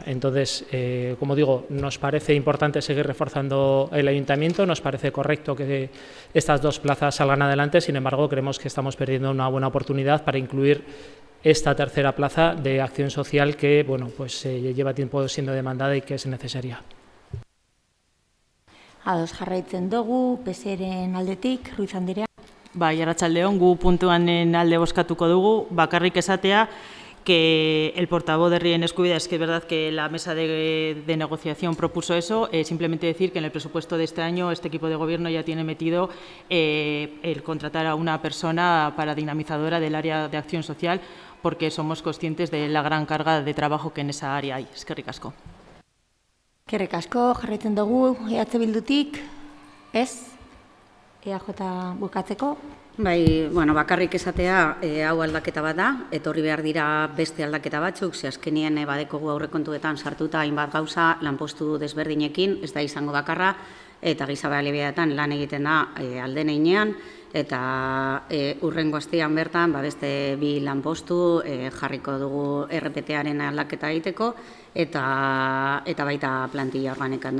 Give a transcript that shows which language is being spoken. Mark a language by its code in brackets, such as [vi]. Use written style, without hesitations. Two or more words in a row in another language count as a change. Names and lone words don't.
[es] Entonces, como digo, nos parece importante seguir reforzando el ayuntamiento, nos parece correcto que estas dos plazas salgan adelante, sin embargo, creemos que estamos perdiendo una buena oportunidad para incluir esta tercera plaza de acción social que lleva tiempo siendo demandada y que es necesaria. [eu] Ados jarraitzen dugu, PSeren aldetik, Ruiz Anderea. Bai, arratsaldeon, gu puntuanen alde bozkatuko dugu, bakarrik esatea [es] que el portavoz de [eu] Herriaren Eskubidea, [es] es que es verdad que la mesa de negociación propuso eso, simplemente decir que en el presupuesto de este año este equipo de gobierno ya tiene metido el contratar a una persona para dinamizadora del área de acción social, porque somos conscientes de la gran carga de trabajo que en esa área hay. [eu] Eskerrik asko. Eskerrik asko, jarraitzen dugu, Bildutik, ez? EAJ bukatzeko? Bai, bakarrik esatea hau aldaketa bat da, etorri behar dira beste aldaketa batzuk, ze azkenien badekogu aurrekontuetan sartuta hainbat gauza lanpostu desberdinekin, ez da izango bakarra, eta giza baliabideetan lan egiten da alden heinean, eta hurrengo astean bertan beste 2 lanpostu jarriko dugu RPT-aren aldaketa egiteko, eta baita plantilla organikan.